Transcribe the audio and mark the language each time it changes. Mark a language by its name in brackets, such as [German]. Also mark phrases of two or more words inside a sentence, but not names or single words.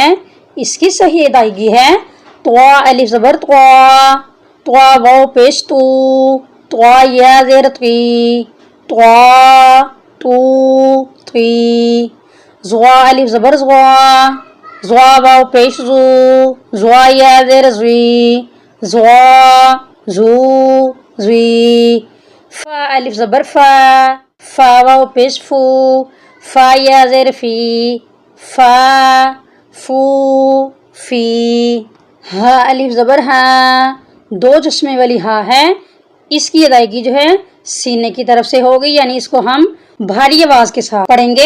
[Urdu] اس کی صحیح ادائیگی ہے طوا الف زبر طوا، طوا واو پیش تو، طوا یا زیر تی، طوا تو تی، زوا الف زبر زوا، زوا واو پیش زو، زوا یا زیر زوی، زوا زو زوی، فا الف زبر فا، فا واو پیش فو، فا یا زیر فی، فا فو فی، ہا الف زبر ہا، دو چشمے والی ہا ہے، اس کی ادائیگی جو ہے سینے کی طرف سے ہوگی، یعنی اس کو ہم بھاری آواز کے ساتھ پڑھیں گے۔